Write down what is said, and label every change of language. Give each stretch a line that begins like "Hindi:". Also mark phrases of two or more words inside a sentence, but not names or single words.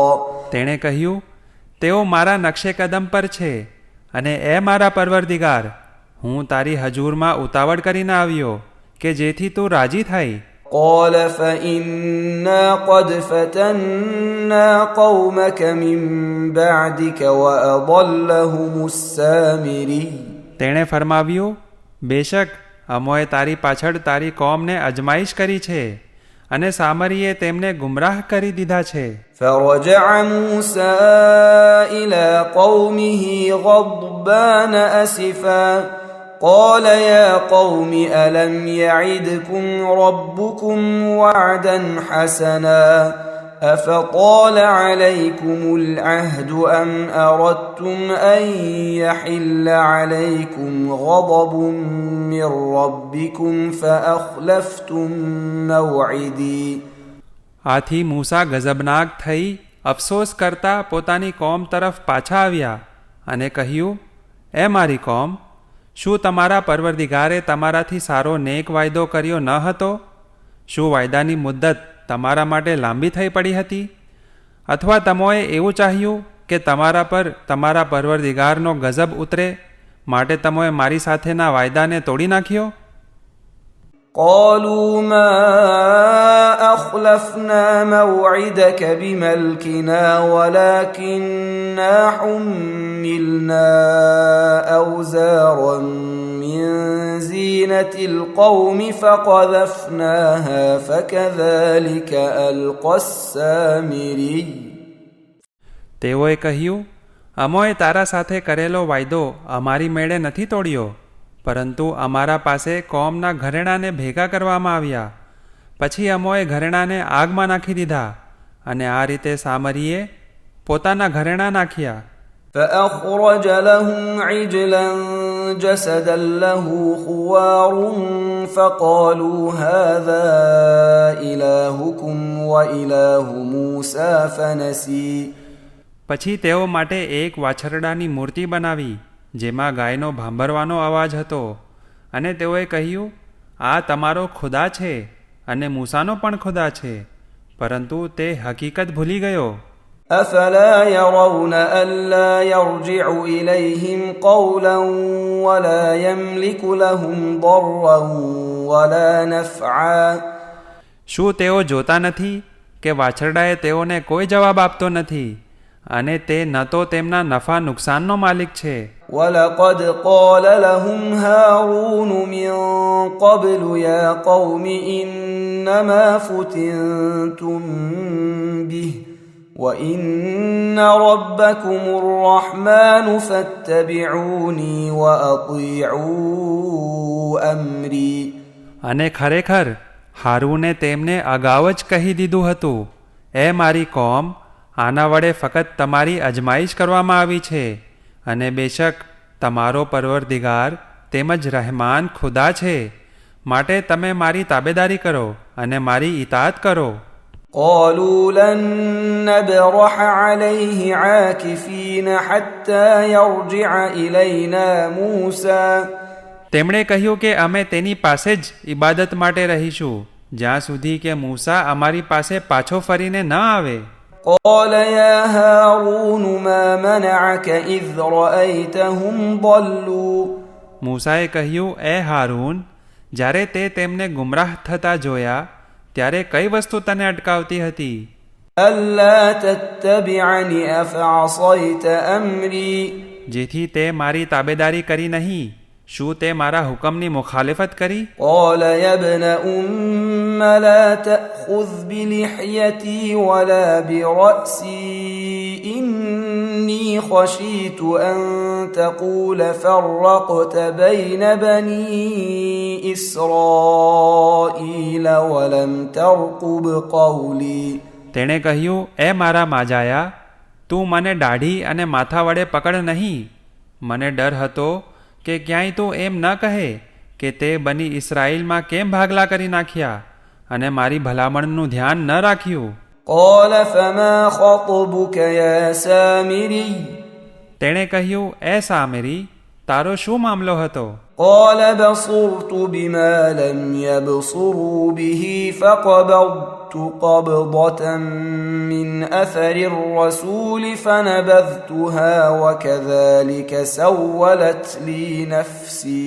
Gujarati: તેણે કહ્યું, તેઓ મારા નકશે કદમ પર છે, અને એ મારા પરવરદિગાર, હું તારી હજૂરમાં ઉતાવળ કરીને આવ્યો કે જેથી તું રાજી થાય.
Arabic: قال فإنا قد فتنا قومك من بعدك وأضلهم السامري.
Gujarati: તેણે ફરમાવ્યું, બેશક અમોએ તારી પાછળ તારી કોમને અજમાઈશ કરી છે, અને સામરીએ તેમને ગુમરાહ કરી દીધા છે.
Arabic: فرجع موسى إلى قومه غضبان أسفا قال يا قوم ألم يعدكم ربكم وعدا حسنا أفطال عليكم العهد أم أردتم أن يحل عليكم غضب من ربكم فأخلفتم موعدي.
Gujarati: આથી મૂસા ગઝબનાક થઈ અફસોસ કરતા પોતાની કોમ તરફ પાછા આવ્યા અને કહ્યું, એ મારી કોમ, શું તમારા પરવરદિગારે તમારાથી સારો નેક વાયદો કર્યો ન હતો? શું વાયદાની મુદ્દત તમારા માટે લાંબી થઈ પડી હતી? અથવા તમોએ એવું ચાહ્યું કે તમારા પર તમારા પરવરદિગારનો ગઝબ ઉતરે માટે તમોએ મારી સાથેના વાયદાને તોડી નાખ્યો?
Arabic: قالوا ما أخلفنا موعدك بملكنا ولكننا حملنا أوزارا من زينة القوم فقذفناها فكذلك ألقى السامري.
Gujarati: તેઓએ કહ્યું, અમોએ તારા સાથે કરેલો વાયદો અમારી મેળે નથી તોડ્યો, પરંતુ અમારા પાસે કોમના ઘરેણાને ભેગા કરવામાં આવ્યા, પછી અમોએ ઘરેણાને આગમાં નાખી દીધા, અને આ રીતે સામરીએ પોતાના ઘરેણાં નાખ્યા.
Arabic: فأخرج لهم عجلا جسدا له خوار فقالوا هذا إلهكم وإله موسى فنسي.
Gujarati: પછી તેઓ માટે એક વાછરડાની મૂર્તિ બનાવી જેમાં ગાયનો ભાંભરવાનો અવાજ હતો, અને તેઓએ કહ્યું, આ તમારો ખુદા છે અને મૂસાનો પણ ખુદા છે, પરંતુ તે હકીકત ભૂલી ગયો.
Arabic: أفلا يرون ألا يرجع إليهم قولا ولا يملك لهم ضرا ولا نفعا.
Gujarati: શું તેઓ જોતા નથી કે વાછરડાએ તેઓને કોઈ જવાબ આપતો નથી, અને તે ન તો તેમના નફા નુકસાનનો માલિક છે.
Arabic: ولقد قال لهم هارون من قبل يا قوم إنما فتنتم به وإن ربكم الرحمن فاتبعوني وأطيعوا أمري.
Gujarati: અને ખરેખર હારૂને તેમને અગાઉ જ કહી દીધું હતું, એ મારી કોમ, આના વડે ફક્ત તમારી અજમાઈશ કરવામાં આવી છે, અને બેશક તમારો પરવરદિગાર તેમજ રહેમાન ખુદા છે, માટે તમે મારી તાબેદારી કરો અને મારી ઇતાઅત કરો.
Arabic: قالوا لن نبرح عليه عاكفين حتى يرجع إلينا موسى.
Gujarati: તેમણે કહ્યું કે અમે તેની પાસે જ ઇબાદત માટે રહીશું જ્યાં સુધી કે મૂસા અમારી પાસે પાછો ફરીને ન આવે.
Arabic: قال يا هارون ما منعك إذ رأيتهم ضلوا.
Gujarati: મૂસાએ કહ્યું, એ હારૂન, જ્યારે તે તેમને ગુમરાહ થતા જોયા ત્યારે કઈ વસ્તુ તને અટકાવતી હતી?
Arabic: ألا تتبعني أفعصيت أمري
Gujarati: જેથી તે મારી તાબેદારી કરી નહીં, શું તે મારા હુકમની મુખાલિફત કરી?
Arabic: قال يا ابن أم لا تأخذ بلحيتي ولا برأسي إني خشيت أن تقول فرقت بين بني إسرائيل ولم ترقب قولي
Gujarati: તેણે કહ્યું, એ મારા માજાયા, તું મને દાઢી અને માથા વડે પકડ નહીં. મને ડર હતો કે ક્યાંય તું એમ ન કહે કે તે બની ઇસરાઈલમાં કેમ ભાગલા કરી નાખ્યા અને મારી ભલામણનું ધ્યાન ન રાખ્યું.
Arabic: قال فما خطبك يا سامري
Gujarati: તેણે કહ્યું, એ સામેરી, તારો શું મામલો હતો?
Arabic: قال بصرت بما لم يبصروا به فقبضت قبضة من أثر الرسول فنبذتها وكذلك سولت لي نفسي